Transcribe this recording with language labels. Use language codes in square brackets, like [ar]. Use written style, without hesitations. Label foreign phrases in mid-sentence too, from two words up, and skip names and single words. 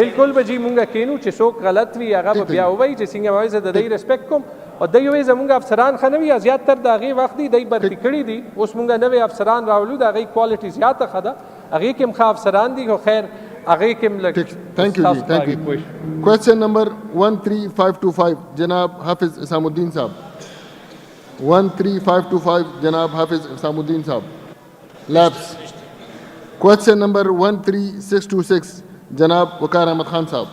[ps] بالکل به جی مونږ کینو چې څوک غلط وي هغه به بیا وایي چې څنګه وایي زه د دې ریسپیکټ کوم او دوی وایي زمونږ افسران ښه نه وي زیات تر د هغې وخت دی دوی برخې کړي دي. اوس مونږ نوې افسران راولو د هغې کوالټي زیاته ښه ده هغې کې هم ښه افسران دي خو خیر هغې کې هم لږ. [en] Thank you جی thank you. question number [ur] 13525 جناب حافظ اسام الدین صاحب. 13525 جناب حافظ اسام الدین صاحب. [en] لیبس. question number [ur] 13626 جناب وقار احمد خان صاحب.